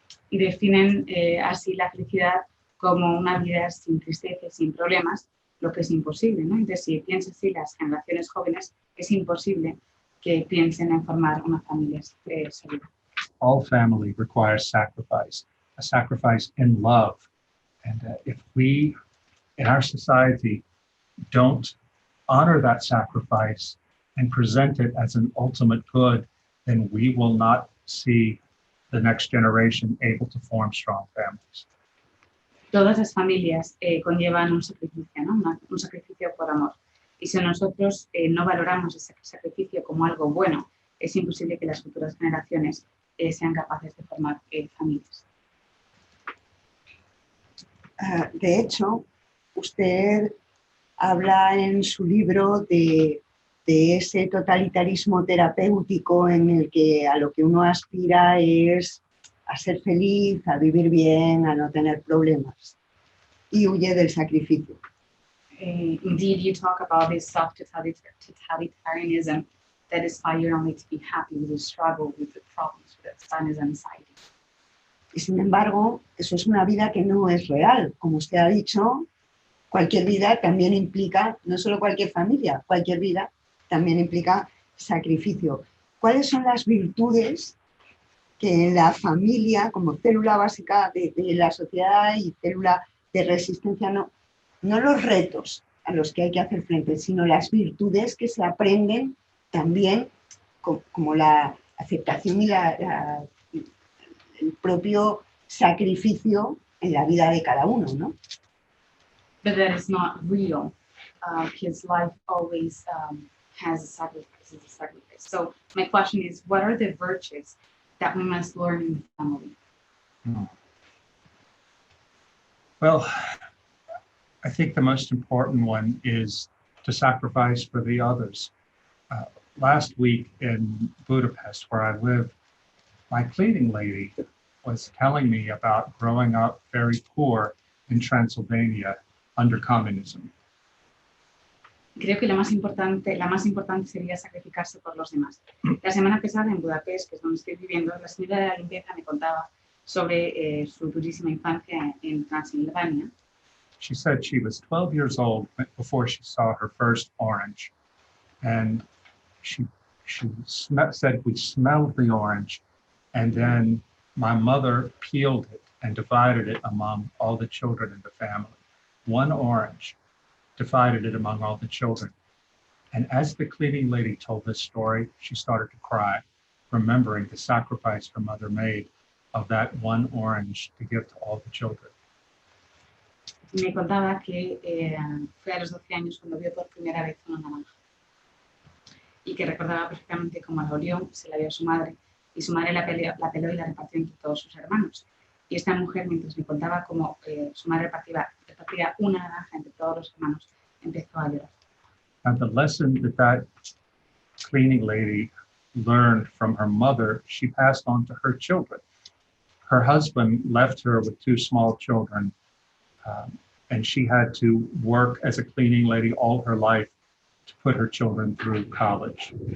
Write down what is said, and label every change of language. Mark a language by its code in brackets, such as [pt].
[es] Y definen así la felicidad como una vida sin tristeza y sin problemas, lo que es imposible, ¿no? Entonces, si piensan así las generaciones jóvenes, es imposible que piensen en formar una familia sólida. [en] All family requires sacrifice, a sacrifice in love. And if we, in our society, don't honor that sacrifice and present it as an ultimate good, then we will not see the next generation able to form strong families. [es] Todas las familias conllevan un sacrificio, ¿no? Un sacrificio por amor. Y si nosotros no valoramos ese sacrificio como algo bueno, es imposible que las futuras generaciones sean capaces de formar familias. De hecho, usted habla en su libro de ese totalitarismo terapéutico en el que a lo que uno aspira es a ser feliz, a vivir bien, a no tener problemas, y huye del sacrificio. [en] Indeed, you talk about this self-totalitarianism that aspire only to be happy with the struggle, with the problems, with the sadness and anxiety. [es] Y sin embargo, eso es una vida que no es real. Como usted ha dicho, cualquier vida también implica, no solo cualquier familia, cualquier vida también implica sacrificio. ¿Cuáles son las virtudes que en la familia, como célula básica de la sociedad y célula de resistencia, no los retos a los que hay que hacer frente, sino las virtudes que se aprenden también, como la aceptación y el propio sacrificio en la vida de cada uno, ¿no? [en] But that is not real. His life always has a sacrifice. So my question is, what are the virtues that we must learn in the family? Well, I think the most important one is to sacrifice for the others. Last week in Budapest, where I live, my cleaning lady was telling me about growing up very poor in Transylvania under communism. [es] Creo que la más importante sería sacrificarse por los demás. La semana pasada en Budapest, que es donde estoy viviendo, la señora de la limpieza me contaba sobre su durísima infancia en Transilvania. [en] She said she was 12 years old before she saw her first orange. And she said we smelled the orange, and then my mother peeled it and divided it among all the children in the family. One orange, divided it among all the children. And as the cleaning lady told this story, she started to cry, remembering the sacrifice her mother made of that one orange to give to all the children. [es] Me contaba que fue a los 12 años cuando vio por primera vez una naranja y que recordaba perfectamente cómo la olió, se la dio a su madre y su madre la peló y la repartió entre todos sus hermanos. Y esta mujer, mientras me contaba cómo su madre repartía una naranja entre todos los hermanos, empezó a llorar. [en] And the lesson that cleaning lady learned from her mother, she passed on to her children. Her husband left her with 2 small children, and she had to work as a cleaning lady all her life to put her children through college.